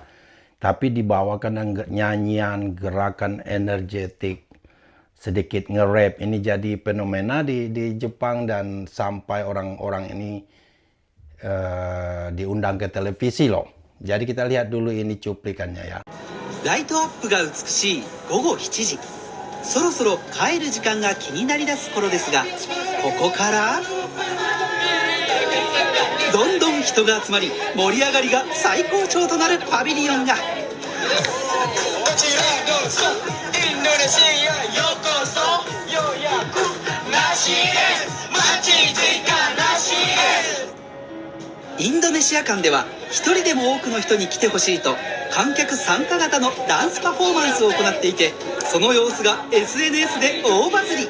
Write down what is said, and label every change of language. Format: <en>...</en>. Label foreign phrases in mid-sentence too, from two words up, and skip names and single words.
<id>Tapi dibawakan nyanyian, gerakan energetik, sedikit nge-rap. Ini jadi fenomena di Jepang, dan sampai orang-orang ini diundang ke televisi loh. Jadi kita lihat dulu ini cuplikannya ya.</id> <ja>ライトアップが美しい午後7時。そろそろ帰る時間が気になりだす頃ですが、ここからどんどん人が集まり、盛り上がりが最高潮となるパビリオンが。インドネシア館では一人でも多くの人に来てほしいと観客参加型のダンスパフォーマンスを行っていて、その様子が SNS で大バズり。</ja>